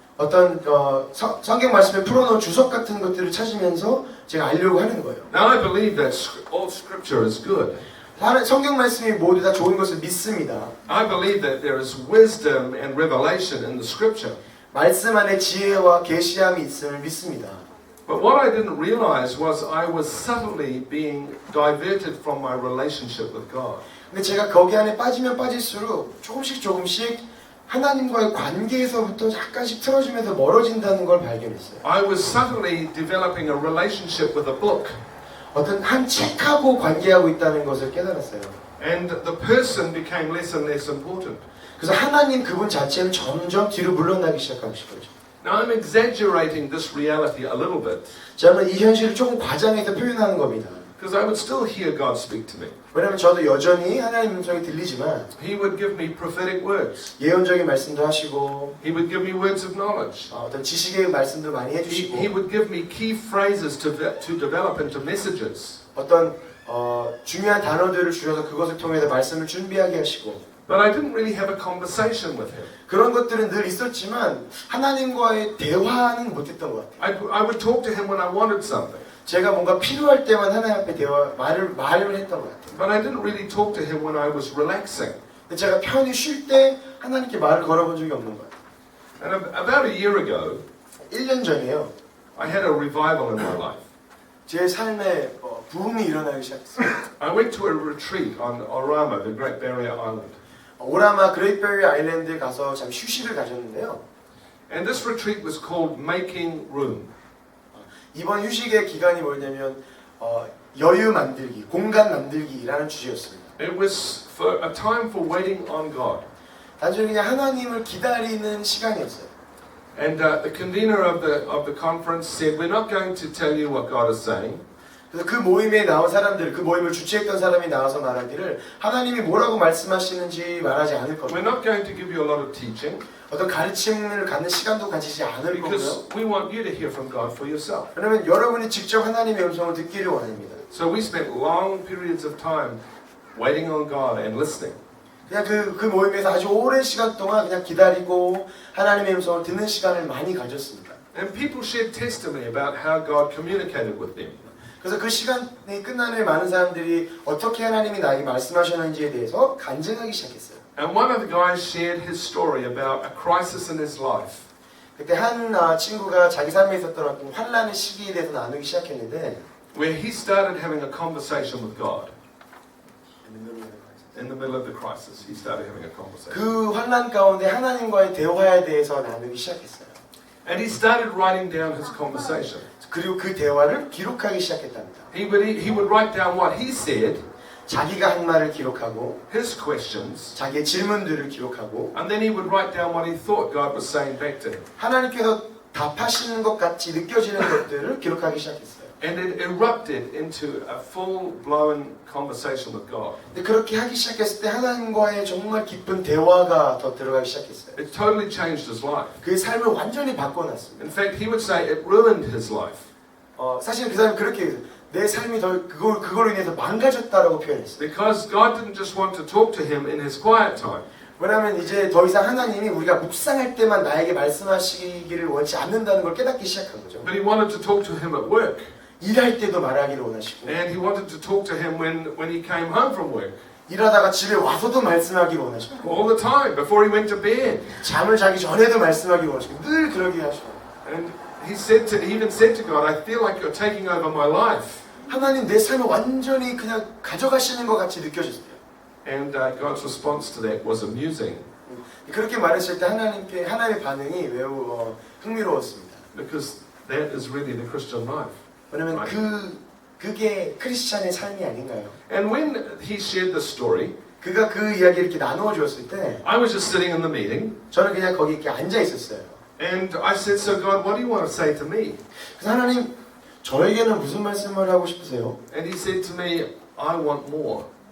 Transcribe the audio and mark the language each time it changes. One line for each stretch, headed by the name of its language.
Korean: 어떤 성경 말씀에 풀어놓은 주석 같은 것들을 찾으면서 제가 알려고 하는 거예요.
English: Now I believe that all scripture is good.
Korean: 성경 말씀이 모두 다 좋은 것을 믿습니다.
English: I believe that there is wisdom and revelation in the scripture.
Korean: 말씀 안에 지혜와 계시함이 있음을 믿습니다.
English: But what I didn't realize was I was subtly being diverted from my relationship with God.
Korean: 근데 제가 거기 안에 빠지면 빠질수록 조금씩 하나님과의 관계에서부터 약간씩 틀어지면서 멀어진다는 걸 발견했어요.
English: I was subtly developing a relationship with a book.
Korean: 어떤 한 책하고 관계하고 있다는 것을 깨달았어요.
English: And the person became less and less important.
Korean: 그래서 하나님 그분 자체는 점점 뒤로 물러나기 시작하고 싶어요.
English: Now I'm exaggerating this reality a little bit
Korean: 저는 이 현실을 조금 과장해서 표현하는 겁니다.
English: because I would still hear God speak to me.
Korean: 왜냐하면 저도 여전히 하나님 음성이 들리지만
English: He would give me prophetic words.
Korean: 예언적인 말씀도 하시고
English: He would give me words of knowledge.
Korean: 어떤 지식의 말씀도 많이 해주시고
English: He would give me key phrases to develop into messages.
Korean: 어떤 중요한 단어들을 주셔서 그것을 통해서 말씀을 준비하게 하시고
English: But I didn't really have a conversation with Him.
Korean: 그런 것들은 늘 있었지만 하나님과의 대화는 못했던 것 같아요.
English: I would talk to Him when I wanted something.
Korean: 제가 뭔가 필요할 때만 하나님 앞에 말을 했던 것 같아요.
English: But I didn't really talk to Him when I was relaxing.
Korean: 근데 제가 편히 쉴 때 하나님께 말을 걸어본 적이 없는 것 같아요.
English: And about a year ago,
Korean: 1년 전에요.
English: I had a revival in my life.
Korean: 제 삶에 부흥이 일어나기 시작했어요.
English: I went to a retreat on Orama, the Great Barrier Island.
Korean: 오라마 그레이트 베리 아일랜드에 가서 잠 휴식을 가졌는데요.
English: And this retreat was called Making Room.
Korean: 이번 휴식의 기간이 뭐냐면 여유 만들기, 공간 만들기라는 주제였습니다.
English: It was for a time for waiting on God.
Korean: 단순히 그냥 하나님을 기다리는 시간이었어요.
English: And the convener of the conference said, "We're not going to tell you what God is saying.
Korean: 그래서 그 모임에 나온 사람들, 그 모임을 주최했던 사람이 나와서 말하기를 하나님이 뭐라고 말씀하시는지 말하지 않을
English: We're
Korean: 겁니다.
English: not going to give you a lot of teaching
Korean: 어떤 가르침을 갖는 시간도 가지지 않을 거고요.
English: because we want you to hear from God for yourself."
Korean: 왜냐면 여러분이 직접 하나님의 음성을 듣기를 원합니다.
English: So we spent long periods of time waiting on God and listening.
Korean: 그냥 그 모임에서 아주 오랜 시간 동안 그냥 기다리고 하나님의 음성을 듣는 시간을 많이 가졌습니다.
English: And people shared testimony about how God communicated with them.
Korean: 그래서 그 시간이 끝난 후에 많은 사람들이 어떻게 하나님이 나에게 말씀하셨는지에 대해서 간증하기 시작했어요.
English: And one of the guys shared his story about a crisis in his life.
Korean: 그때 한 친구가 자기 삶에 있었던 어떤 환란의 시기에 대해서 나누기 시작했는데
English: Where he started having a conversation with God. In the middle of the crisis, he started having a conversation.
Korean: 그 환란 가운데 하나님과의 대화에 대해서 나누기 시작했어요.
English: And he started writing down his conversation.
Korean: 그리고 그 대화를 기록하기 시작했답니다.
English: He would write down what he said,
Korean: 자기가 한 말을 기록하고
English: his questions,
Korean: 자기의 질문들을 기록하고
English: and then he would write down what he thought God was saying back to him.
Korean: 하나님께서 답하시는 것 같이 느껴지는 것들을 기록하기 시작했어요.
English: And it erupted into a full-blown conversation with God.
Korean: 근데 그렇게 하기 시작했을 때 하나님과의 정말 깊은 대화가 더 들어가기 시작했어요.
English: It totally changed his life.
Korean: 그의 삶을 완전히 바꿔놨습니다.
English: In fact, he would say it ruined his life.
Korean: 사실 그 사람이 그렇게 얘기해요. 내 삶이 더 그걸로 인해서 망가졌다라고 표현했어요.
English: Because God didn't just want to talk to him in his quiet time.
Korean: 왜냐하면 이제 더 이상 하나님이 우리가 묵상할 때만 나에게 말씀하시기를 원치 않는다는 걸 깨닫기 시작한 거죠.
English: But he wanted to talk to him at work.
Korean: 일할 때도 말하기를 원하시고
English: And he wanted to talk to him when he came home from work.
Korean: 일하다가 집에 와서도 말씀하기를 원하시고
English: All the time, before he went to bed.
Korean: 잠을 자기 전에도 말씀하기를 원하시고 늘 그러게 하시고
English: And he even said to God, I feel like you're taking over my life.
Korean: 하나님 내 삶을 완전히 그냥 가져가시는 것 같이 느껴졌어요.
English: And God's response to that was amusing.
Korean: 그렇게 말했을 때 하나님의 반응이 매우 흥미로웠습니다.
English: Because that is really the Christian life.
Korean: 왜냐면 그게 크리스찬의 삶이 아닌가요?
English: And when he shared this story,
Korean: 그가 그 이야기를 이렇게 나누어 주었을 때
English: I was just sitting in the meeting.
Korean: 저는 그냥 거기 이렇게 앉아 있었어요.
English: And I said, so God, what do you want to say to me?
Korean: 그래서 하나님 저에게는 무슨 말씀을 하고 싶으세요?
English: And he said to me, I want more.